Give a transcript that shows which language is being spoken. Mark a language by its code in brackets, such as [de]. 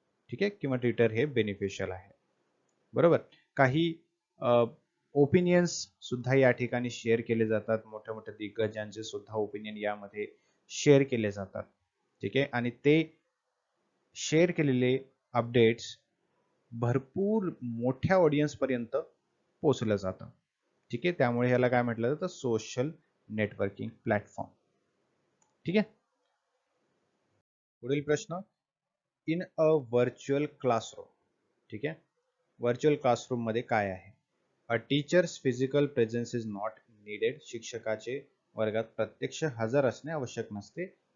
[mr] ठीक आहे, किंवा ट्विटर हे बेनिफिशियल आहे. बरोबर. काही ओपिनियन्स सुद्धा या ठिकाणी शेअर केले जातात. मोठ्या मोठ्या दिग्गजांचे सुद्धा ओपिनियन यामध्ये शेअर केले जातात. ठीक आहे, आणि ते शेअर केलेले अपडेट्स भरपूर मोठ्या ऑडियन्स पर्यंत पोहोचलं जातं. ठीक आहे, त्यामुळे ह्याला काय म्हटलं जातं? Social networking platform. ठीक आहे. पुढील प्रश्न, [en] In a virtual classroom. [mr] ठीक आहे, व्हर्च्युअल क्लासरूम मध्ये काय आहे? [en] A teacher's physical presence is not needed. [mr] शिक्षकाचे वर्गात प्रत्यक्ष हजर असणे आवश्यक नसते.